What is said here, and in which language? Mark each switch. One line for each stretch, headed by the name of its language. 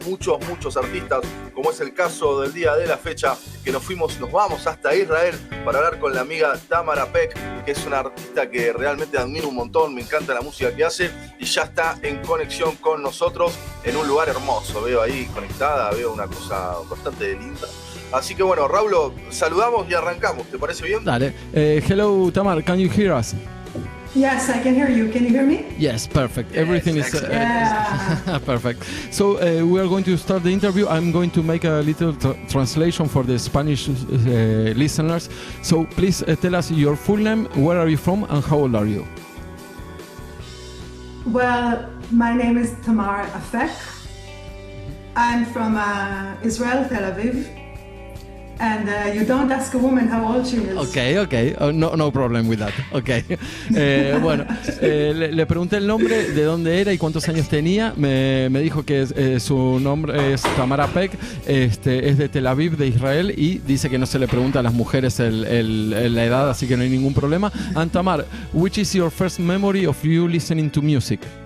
Spanish: Muchos artistas, como es el caso del día de la fecha, que nos vamos hasta Israel para hablar con la amiga TAMAR APHEK, que es una artista que realmente admiro un montón, me encanta la música que hace y ya está en conexión con nosotros en un lugar hermoso. Veo ahí conectada, veo una cosa bastante linda. Así que bueno, Raúl, saludamos y arrancamos. ¿Te parece bien? Dale.
English: Hello, Tamar, can you hear us? Yes, I can hear you. Can you hear me? Yes, perfect. Yes, Everything is perfect. So we are going to start the interview. I'm going to make a little translation for the Spanish listeners. So please tell us your full name, where are you from, and how old are you? Well, my name is TAMAR APHEK. I'm from Israel, Tel Aviv. And you don't ask a woman how old she is. Okay. No problem with that. Okay.
Spanish: Bueno, le pregunté el nombre, de dónde era y cuántos años tenía. Me dijo que su nombre es TAMAR APHEK, es de Tel Aviv, de Israel, y dice que no se le pregunta a las mujeres la edad, así que no hay ningún problema.
English: And Tamar, which is your first memory of you listening to music?